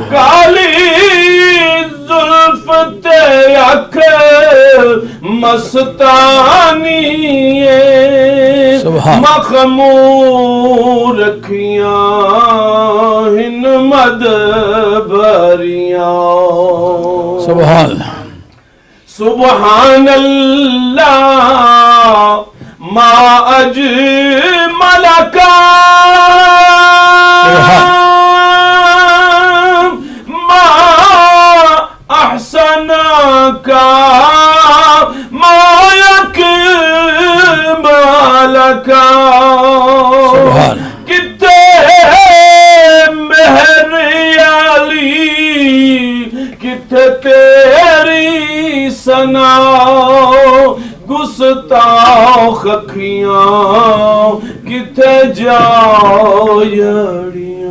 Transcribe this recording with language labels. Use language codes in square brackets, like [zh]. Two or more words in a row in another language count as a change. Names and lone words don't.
[pa] کالی زلف تے اکھ مستانی سبحان مخمور رکھیاں ہن مد بھریاں سبحان [ar] سبحان اللہ ما اجمل کا ما احسن کا ما یکمل کا [pa] سبحان کتے مہر علی کتے تیری ثنا گستاخ اکھیاں کتے جایڑیاں